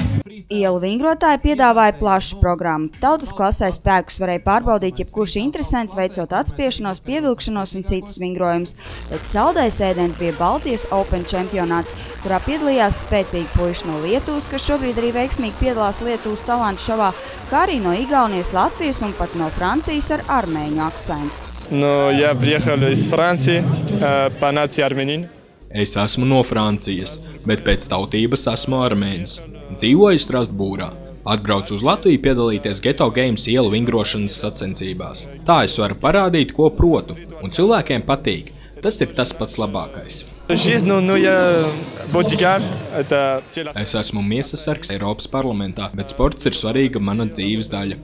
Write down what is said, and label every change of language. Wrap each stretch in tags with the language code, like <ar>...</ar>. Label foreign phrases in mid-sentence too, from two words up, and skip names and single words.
<lv>Ielu vingrotāji piedāvāja plašu programmu. Tautas klasē spēkus varēja pārbaudīt jebkurš interesants, veicot atspiešanos, pievilkšanos un citus vingrojumus. Bet saldais ēdiens bija Baltijas Open čempionāts, kurā piedalījās spēcīgi puiši no Lietuvas, kas šobrīd arī veiksmīgi piedalās Lietuvas talantu šovā, kā arī no Igaunijas, Latvijas un pat no Francijas ar armēņu akcentu.</lv> <ru>Я приехал из Франции по нации армянин.</ru> <lv>Es esmu no Francijas, bet pēc tautības esmu armēnis. Dzīvoju Strasbūrā. Atbraucu uz Latviju piedalīties Ghetto Games ielu vingrošanas sacensībās. Tā es varu parādīt, ko protu, un cilvēkiem patīk. Tas ir tas pats labākais. Es esmu miesasargs Eiropas parlamentā, bet sports ir svarīga mana dzīves daļa.</lv>